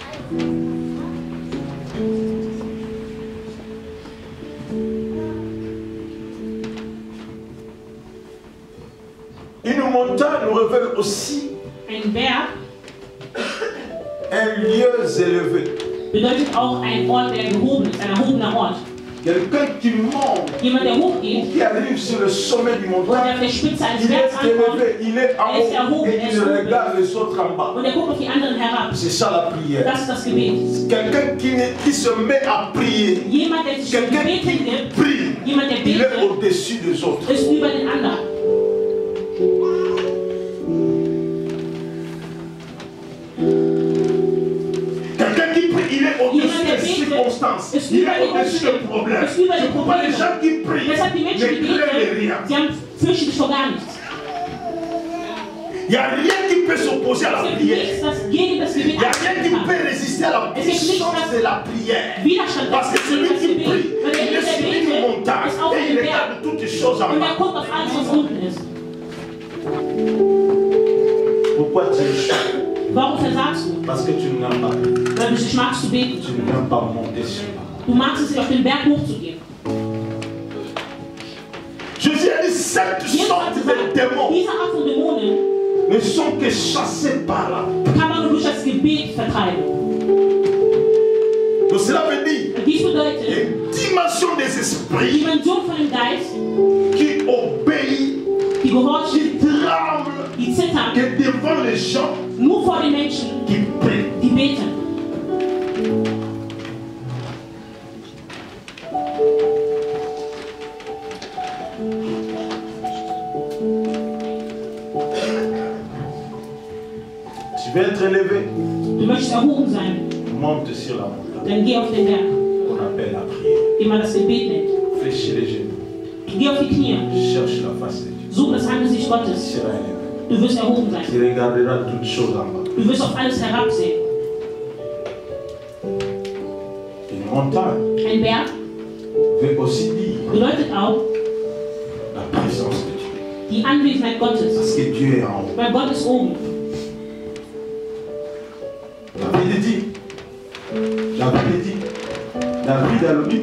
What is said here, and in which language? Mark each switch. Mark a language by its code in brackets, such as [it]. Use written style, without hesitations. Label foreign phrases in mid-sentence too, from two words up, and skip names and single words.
[fr] Une montagne nous révèle aussi [de] Ein Berg [fr] un lieu élevé. [de] bedeutet auch ein Ort, der gehoben ist, ein erhobener Ort. [fr] Quelqu'un qui monte, [de] Jemand, der hochgeht, [fr] qui arrive sur le sommet du [de] und der [fr] montagne, [de] auf der Spitze eines [fr] il est [de] Bergs ankommt [fr] élevé, il est en haut et il regarde les autres en bas. [de] und er guckt auf die anderen herab. [fr] C'est ça la prière. [de] Das ist das Gebet. [fr] Quelqu'un qui se met à prier, [de] Jemand, der sich [fr] quelqu'un [de] Gebet [fr] qui [de] hingibt, [fr] prie, [de] jemand, der [fr] il est [de] betet, [fr] au-dessus des autres. [de] ist über den anderen. [fr] Quelqu'un qui prie, il est au-dessus des circonstances. Il est au-dessus des problèmes. C'est pourquoi les gens qui prient [de] Deshalb die Menschen, die [fr] ne craignent [de] beten, [fr] rien. [de] sie haben fürchten sich vor gar nichts. [fr] Il n'y a rien qui peut s'opposer à la [de] Es gibt [fr] prière. [de] nichts, das gegen das Gebet [fr] Il n'y a rien qui [de] ankämpfen kann. [fr] peut résister à la puissance de la prière. [de] Widerstand [fr] Parce que celui [de] das [fr] qui [de] Gebet. [fr] prie, [de] Weil [fr] il est sur [de] der [fr] une [de] betet, [fr] montagne [de] ist auf [fr] et il [de] dem Berg. [fr] regarde toutes les choses en [de] Und [fr] bas. [de] er guckt auf alles, was unten ist. [fr] Pourquoi tu échoues? [de] Warum versagst du? [fr] Parce que tu n'aimes pas. [de] Weil du nicht magst zu beten. [fr] Tu n'aimes pas monter sur la montagne. [de] Du magst es nicht, auf den Berg hochzugehen. [fr] Jésus a dit cette [de] Jesus hat [fr] sorte de [de] gesagt, [fr] démons [de] diese Art von Dämonen [fr] ne sont que chassés par la. [de] kann man nur durch das Gebet vertreiben. [fr] Donc cela veut dire [de] Und dies bedeutet, [fr] une dimension des [de] die [fr] esprits [de] Dimension von dem Geist, [fr] qui obéit, [de] die gehorcht, [fr] qui tremble, [de] die zittern, [fr] que devant les gens [de] nur vor den Menschen, [fr] qui prient. [de] die beten. [fr] Tu veux être élevé, [de] Du möchtest erhoben sein, [fr] monte sur la montagne. [de] dann geh auf den Berg, [fr] On appelle la prière. [de] wie man das Gebet nennt. [fr] Fléchis les genoux. [de] Geh auf die Knie, [fr] Cherche la face de Dieu. [de] suche das Angesicht [fr] Tu [de] Gottes. [fr] seras élevé. [de] Du wirst erhoben sein. [fr] Tu regarderas toutes choses en bas. [de] Du wirst auf alles herabsehen. [fr] Une montagne [de] Ein Berg [fr] veut aussi dire [de] bedeutet auch [fr] la présence de Dieu. [de] die Anwesenheit Gottes. [fr] Parce que Dieu est en haut. [de] Weil Gott ist oben. [fr] David dit, David a dit,